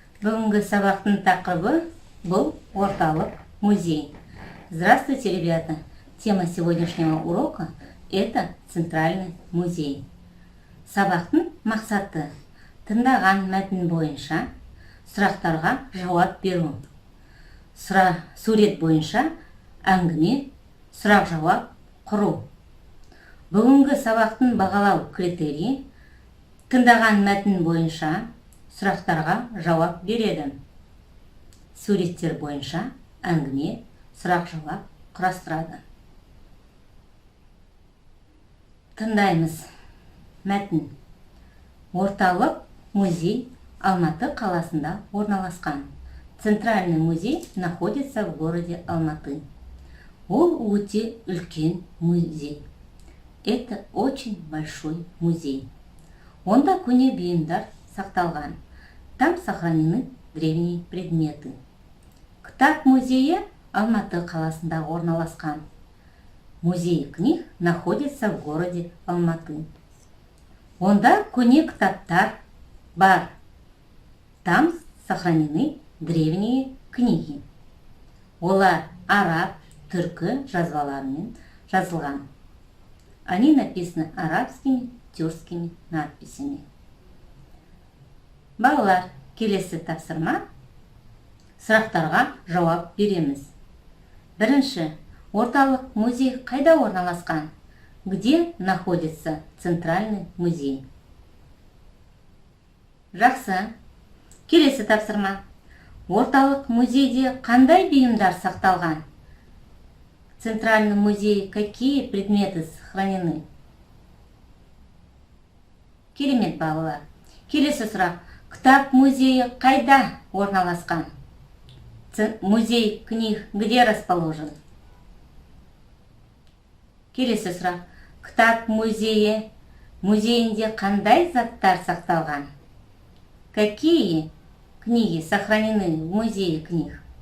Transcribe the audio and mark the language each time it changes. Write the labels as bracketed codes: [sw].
[kk] Бүгінгі сабақтың тақырыбы бұл орталық музей. [ru] Здравствуйте, ребята! Тема сегодняшнего урока – это Центральный музей. [kk] Сабақтың мақсаты – тыңдаған мәтін бойынша сұрақтарға жауап беру. Сурет бойынша әңгіме, сұрақ-жауап құру. Бүгінгі сабақтың бағалау критерийі – тыңдаған мәтін бойынша сұрақтарға жауап береді. Суреттер бойынша әңгіме, сұрақ-жауап құрастырады. Тыңдаймыз. Мәтін. Орталық музей Алматы қаласында орналасқан. [ru] Центральный музей находится в городе Алматы. [kk] Ол өте үлкен музей. [ru] Это очень большой музей. [kk] Онда көне бұйымдар сақталған. [ru] Там сохранены древние предметы. [kk] Кітап музейі Алматы қаласында орналасқан. [ru] Музей книг находится в городе Алматы. [kk] Онда көне кітаптар бар. [ru] Там сохранены древние книги. [kk] Олар араб, түркі жазбаларымен жазылған. [ru] Они написаны арабскими, тюркскими надписями. [kk] Балалар, келесі тапсырма. Сұрақтарға жауап береміз. Бірінші, орталық музей қайда орналасқан? [ru] Где находится Центральный музей? [kk] Жақсы. Келесі тапсырма. Орталық музейде қандай бұйымдар сақталған? [ru] В Центральном музее какие предметы сохранены? [kk] Керемет, балалар. Келесі сұрақ. Кітап музейі қайда орналасқан? [ru] Музей книг где расположен? [kk] Келесі сұрақ. Кітап музейінде қандай заттар сақталған? [ru] Какие книги сохранены в музее книг?